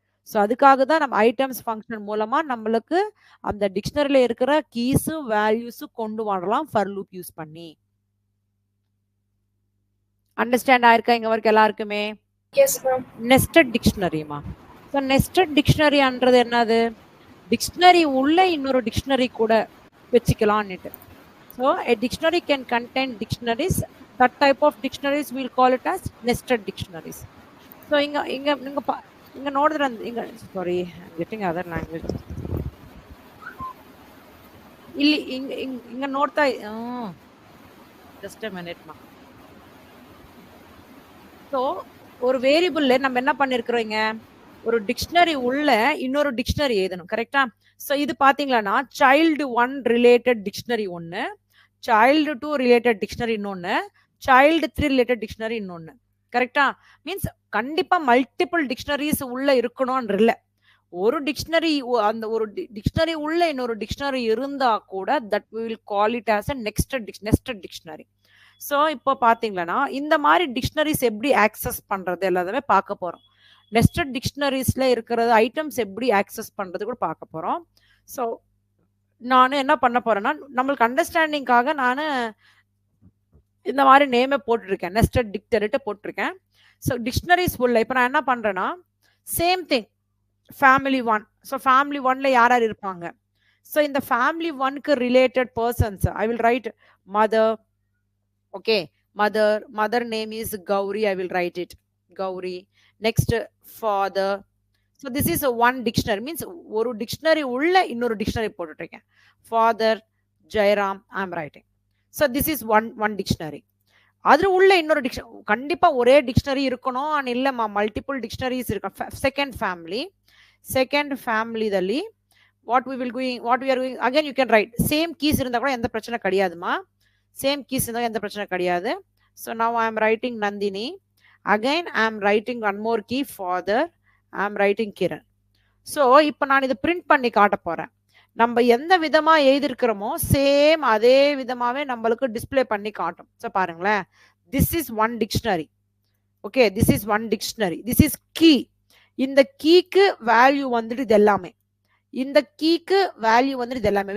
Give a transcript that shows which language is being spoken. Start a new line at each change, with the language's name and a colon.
Tamil: So அதுக்காக தான் நம்ம ஐட்டம்ஸ் ஃபங்க்ஷன் மூலமாக நம்மளுக்கு அந்த டிக்ஷனரியில் இருக்கிற கீஸு வேல்யூஸு கொண்டு வரலாம் ஃபர் லூப் யூஸ் பண்ணி. அண்டர்ஸ்டாண்ட் ஆயிருக்கா இங்க வரைக்கும் எல்லாருக்குமே?
English: Yes, ma'am.
Tamil: Nested டிக்ஷனரிமா. So nested டிக்ஷனரின்றது என்னது, டிக்ஷனரி உள்ள இன்னொரு டிக்ஷனரி கூட வச்சுக்கலாம்னுட்டு.
English: So a dictionary can contain dictionaries. That type of dictionaries we'll call it as nested dictionaries. So இங்க
Kannada: ನೋಡಿದ್ರೆ
Tamil: இங்க சாரி
English: getting other language
Kannada: ಇಲ್ಲಿ
English: இங்க
Kannada: ನೋಡ್ತಾ
English: just a minute மா.
Tamil: ஸோ ஒரு வேரியபிள்ல நம்ம என்ன பண்ணிருக்கிறோம், இங்க ஒரு டிக்ஷனரி உள்ள இன்னொரு டிக்ஷனரி எழுதணும், கரெக்டா? ஸோ இது பாத்தீங்களா சைல்டு 1 ரிலேட்டட் டிக்ஷனரி ஒன்று, சைல்டு 2 ரிலேட்டட் டிக்ஷனரி இன்னொன்று, சைல்டு 3 ரிலேட்டட் டிக்ஷனரி இன்னொன்று, கரெக்டா? மீன்ஸ் கண்டிப்பா மல்டிபிள் டிக்ஷனரிஸ் உள்ள இருக்கணும்னு இல்லை. ஒரு டிக்ஷனரி அந்த ஒரு டிக்ஷனரி உள்ள இன்னொரு டிக்ஷனரி இருந்தா கூட
English: That we will call it as a nested dictionary.
Tamil: So இப்போ பார்த்தீங்களன்னா இந்த மாதிரி டிக்ஷனரிஸ் எப்படி ஆக்சஸ் பண்ணுறது எல்லாமே பார்க்க போகிறோம். நெஸ்டட் டிக்ஷனரிஸில் இருக்கிறது ஐட்டம்ஸ் எப்படி ஆக்சஸ் பண்ணுறது கூட பார்க்க போகிறோம். ஸோ நான் என்ன பண்ண போகிறேன்னா நம்மளுக்கு அண்டர்ஸ்டாண்டிங்காக நான் இந்த மாதிரி நேமே போட்டிருக்கேன், நெஸ்டட் டிக்ஷனரிட்ட போட்டிருக்கேன். ஸோ டிக்ஷனரிஸ் உள்ள இப்போ நான் என்ன பண்ணுறேன்னா same thing family 1. So family 1ல யார் யார் இருப்பாங்க, ஸோ இந்த ஃபேமிலி 1க்கு related persons
English: I will write mother. Okay, mother name is Gauri, I will write it Gauri. Next father. So this is a one dictionary, means
Tamil: ஒரு dictionary உள்ள இன்னொரு dictionary போட்டுட்டு இருக்கேன்.
English: Father, Jairam, I'm writing. So this is one dictionary.
Tamil: அதுல உள்ள இன்னொரு dictionary கண்டிப்பா ஒரே டிக்ஷனரி இருக்கணும் அண்ட் இல்லம்மா மல்டிபிள் டிக்ஷனரிஸ் இருக்கும்.
English: second ஃபேமிலிದಲ್ಲಿ what we are going again you can write same keys
Tamil: இருந்தா கூட எந்த பிரச்சனை கிடையாதுமா. சேம் கீஸ் இருந்தா எந்த பிரச்சனை கிடையாது.
English: so now I am writing Nandini, again I am writing one more key father, I am writing Kiran.
Tamil: so இப்போ நான் இதை பிரிண்ட் பண்ணி காட்ட போறேன். நம்ம எந்த விதமா எழுதிருக்கிறோமோ சேம் அதே விதமாவே நம்மளுக்கு டிஸ்ப்ளே பண்ணி காட்டும். ஸோ பாருங்களேன்,
English: This is one dictionary. Okay, this is one dictionary, this is key.
Tamil: இந்த கீக்கு வேல்யூ வந்துட்டு இது எல்லாமே, இந்த கீக்கு வேல்யூ வந்துட்டு இது எல்லாமே.